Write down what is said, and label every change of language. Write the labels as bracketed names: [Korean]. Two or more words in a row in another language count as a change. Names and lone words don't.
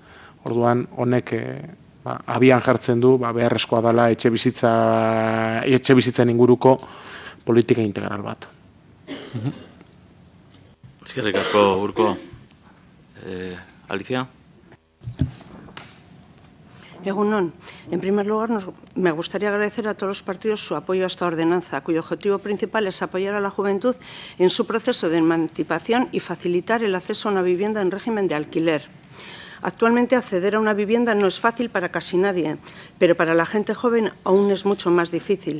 [Basque] Orduan, honek abian jartzen du, beharrezkoa dela etxe bizitzen inguruko politika integral bat. Eskerrik asko, Urko. Alicia. Egunon. [Spanish] En primer lugar, me gustaría agradecer a todos los partidos su apoyo a esta ordenanza, cuyo objetivo principal es apoyar a la juventud en su proceso de emancipación y facilitar el acceso a una vivienda en régimen de alquiler. Actualmente acceder a una vivienda no es fácil para casi nadie, pero para la gente joven aún es mucho más difícil.